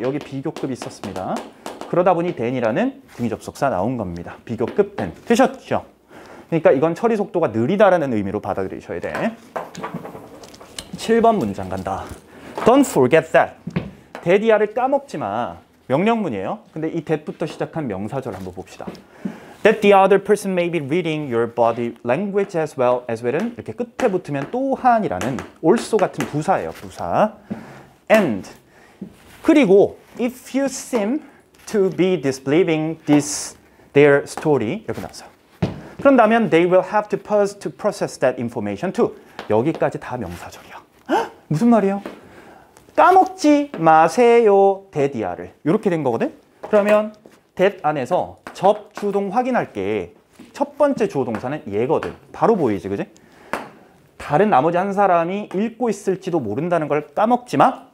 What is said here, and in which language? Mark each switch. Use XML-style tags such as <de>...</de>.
<ko>여기 비교급 있었습니다. 그러다 보니 then이라는 등위접속사 나온 겁니다. 비교급 then. 되셨죠? 그러니까 이건 처리 속도가 느리다라는 의미로 받아들이셔야 돼. 7번 문장 간다.</ko> <en>Don't forget that.</en> <ko>that이야를 까먹지 마. 명령문이에요. 근데 이 that부터 시작한 명사절 한번 봅시다.</ko> <en>That the other person may be reading your body language as well은</en> <ko>이렇게 끝에 붙으면 또한이라는 also 같은 부사예요. 부사.</ko> <en>And</en> <ko>그리고</ko> <en>if you seem to be disbelieving their story</en> <ko>이렇게 나왔어요. 그런다면</ko> <en>they will have to pause to process that information too.</en> <ko>여기까지 다 명사절이야. 헉? 무슨 말이에요? 까먹지 마세요. that이야를. 이렇게 된 거거든. 그러면 that 안에서 접주동 확인할게. 첫 번째 주어 동사는 얘거든. 바로 보이지, 그지? 다른 나머지 한 사람이 읽고 있을지도 모른다는 걸 까먹지 마.</ko>